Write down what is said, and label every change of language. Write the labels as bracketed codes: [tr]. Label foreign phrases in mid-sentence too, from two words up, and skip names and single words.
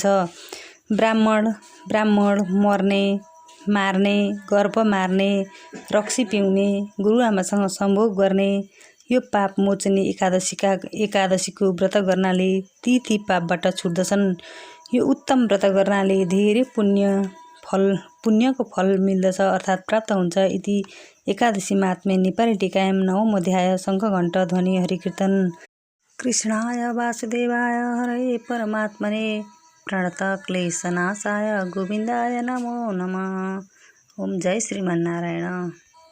[ne] ब्राह्मण मर्ने, मार्ने, गर्भ मार्ने, रक्सी पिउने, गुरुआमासँग सम्भोग गर्ने, यो पाप मोचनी एकादशीको व्रत गर्नाले ती पापबाट छुट्दछन्। यो उत्तम व्रत गर्नाले धेरै पुण्यको फल मिल्दछ अर्थात् प्राप्त हुन्छ। [sa] इति एकादशी महात्म्य नेपाली टीकायाम 9औं अध्याय शङ्खघण्ट ध्वनि हरिकीर्तन। कृष्णाय वासुदेवाय हरे परमात्मने प्रणतक्लेशनाशाय गोविन्दाय नमो नमः। ओम जय श्रीमन्नारायण।